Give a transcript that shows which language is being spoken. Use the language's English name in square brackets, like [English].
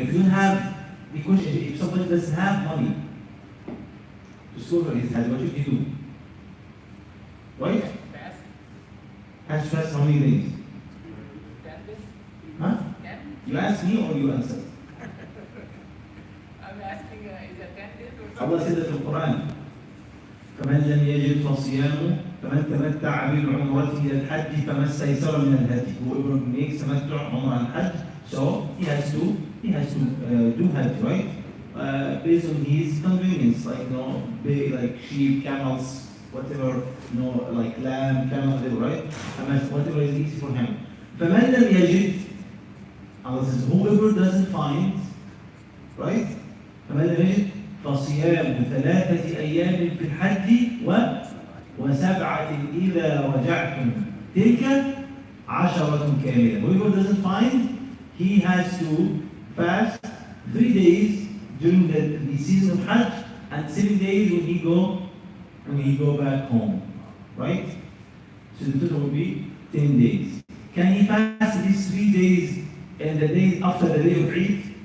[English] If you don't have, because if somebody doesn't have money to slaughter his Hajj, what should he do? Right? Fast? Has to fast how many days? 10 days? Huh? 10? You ask me or you answer? I'm asking, is it 10 days or Allah said that in the Quran. [Arabic] فمن لم يجد فصيام فمن تمتع بالعمرة إلى الحج فما استيسر من الهدي. [English] Whoever makes tamattu' umrah and hajj, so he has to do hajj, right? Based on his convenience, like sheep, camels, whatever, like lamb, camel, whatever, right? Whatever is easy for him. [Arabic] فمن لم يجد, [English] Allah says, whoever doesn't find, right? [Arabic] فمن لم يجد فصيام 3 أيام في الحج وسبعة إذا رجعتم تلك 10 كاملة. [English] Whoever doesn't find, he has to fast 3 days during the season of Hajj and 7 days when he go back home, right? So the total will be 10 days. Can he fast these 3 days and the day after the day of Eid?